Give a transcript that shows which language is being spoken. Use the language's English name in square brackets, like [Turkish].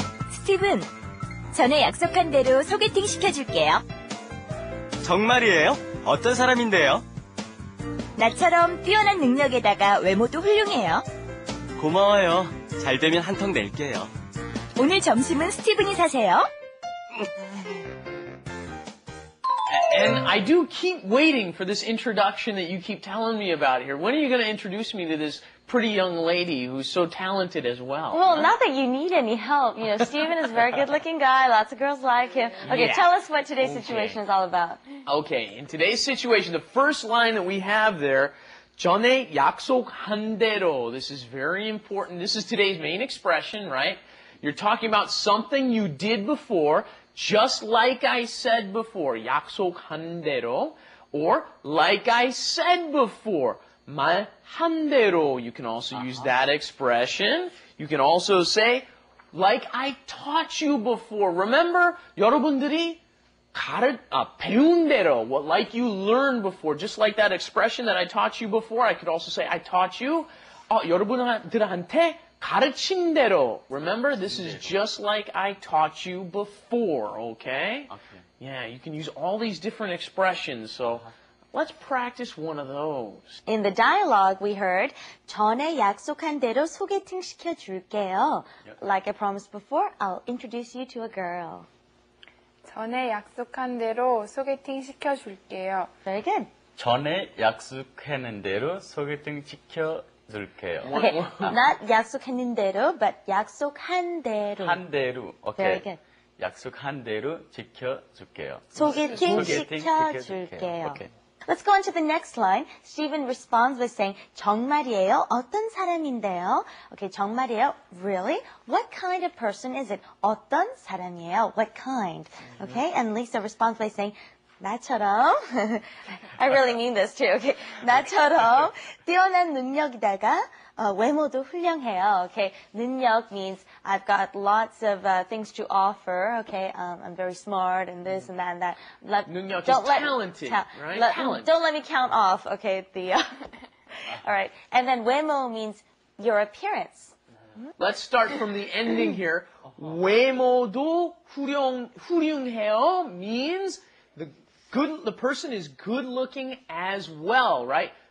[Korean] 스티븐, 전에 약속한 대로 소개팅 시켜줄게요. 정말이에요? 어떤 사람인데요? 나처럼 뛰어난 능력에다가 외모도 훌륭해요. 고마워요. 잘 되면 한턱 낼게요. 오늘 점심은 스티븐이 사세요. [English] And I do keep waiting for this introduction that you keep telling me about here. When are you going to introduce me to this pretty young lady who's so talented as well? Well, not that you need any help. You know, Steven is a very good-looking guy. Lots of girls like him. Okay, Yeah. tell us what today's situation is all about. Okay, in today's situation, the first line that we have there, [Korean] 전에 약속한 대로. [English] This is very important. This is today's main expression, right? You're talking about something you did before, just like I said before, [Korean] 약속한 대로, [English] or like I said before, [Korean] 말한 대로. [English] You can also use that expression. You can also say, like I taught you before. Remember, [Korean] 여러분들이 배운 대로, [English] like you learned before. Just like that expression that I taught you before, I could also say, I taught you. [Korean] 여러분들한테 가르친 대로. [English] Remember, this is just like I taught you before, okay? Okay. Yeah, you can use all these different expressions, so let's practice one of those. In the dialogue, we heard [Korean] 전에 약속한 대로 소개팅 시켜줄게요. [English] Like I promised before, I'll introduce you to a girl. [Korean] 전에 약속한 대로 소개팅 시켜줄게요. [English] Very good. [Korean] 전에 약속했는 대로 소개팅 시켜줄게요. [English] Okay, not [Korean] 약속했는 대로, [English] but [Korean] 약속한 대로. 한 대로. [English] Very 오케이. good. [Korean] 약속한 대로 지켜줄게요. 소개팅 소개팅 시켜줄게요. [English] 오케이. Let's go on to the next line. Stephen responds by saying, [Korean] 정말이에요? 어떤 사람인데요? [English] Okay, [Korean] 정말이에요? [English] Really? What kind of person is it? [Korean] 어떤 사람이에요? [English] What kind? Okay, and Lisa responds by saying, [Korean] 나처럼, [English] I really mean this too, okay. [Korean] 나처럼 뛰어난 능력이다가 외모도 훌륭해요, [English] okay. 능력 means I've got lots of things to offer, okay. I'm very smart and this and that and that. 능력 is talented, right? Talent. Don't let me count off, okay. All right. And then 외모 means your appearance. Let's start from the ending here. [Korean] 외모도 훌륭해요 [English] means the person is good looking as well, right?